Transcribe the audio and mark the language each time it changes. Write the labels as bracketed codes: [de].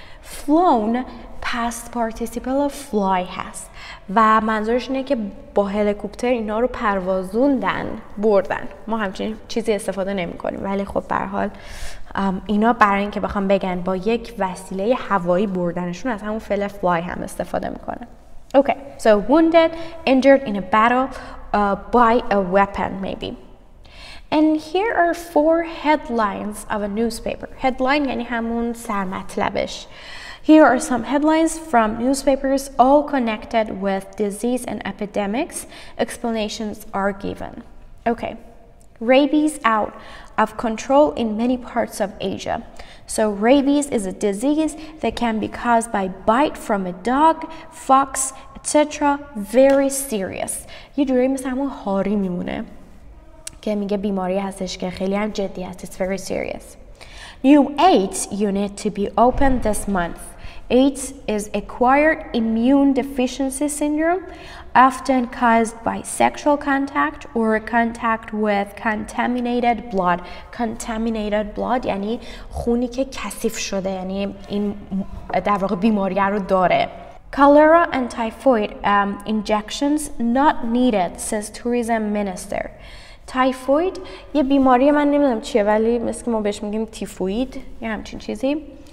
[fa] flown [en] past participle of fly [fa] هست و منظورش اینه که با هلیکوپتر اینا رو پروازوندن، بردن. ما همچین چیزی استفاده نمی کنیم ولی خب به هر حال اینا برای اینکه بخوام بگن با یک وسیله هوایی بردنشون از همون فعل fly هم استفاده میکنن. [en] Okay, so wounded, injured in a battle by a weapon maybe. And here are 4 headlines of a newspaper. [fa] Headline یعنی همون سرمطلبش. [en] Here are some headlines from newspapers all connected with disease and epidemics. Explanations are given. Okay. Rabies out of control in many parts of Asia. So rabies is a disease that can be caused by bite from a dog, fox, etc. Very serious. [fa] یه جوری مثل همون هاری میمونه که میگه بیماری هستش که خیلی هم جدی هست. [en] It's very serious. New AIDS unit to be opened this month. AIDS is acquired immune deficiency syndrome, often caused by sexual contact or contact with contaminated blood. Contaminated blood [fa] یعنی خونی که کثیف شده، یعنی این در واقع بیماری رو داره. [en] Cholera and typhoid injections not needed, says tourism minister. [fa] تایفوید یه بیماری من نمیدونم چیه ولی مثل که ما بهش میگیم تیفوید یا همچین چیزی.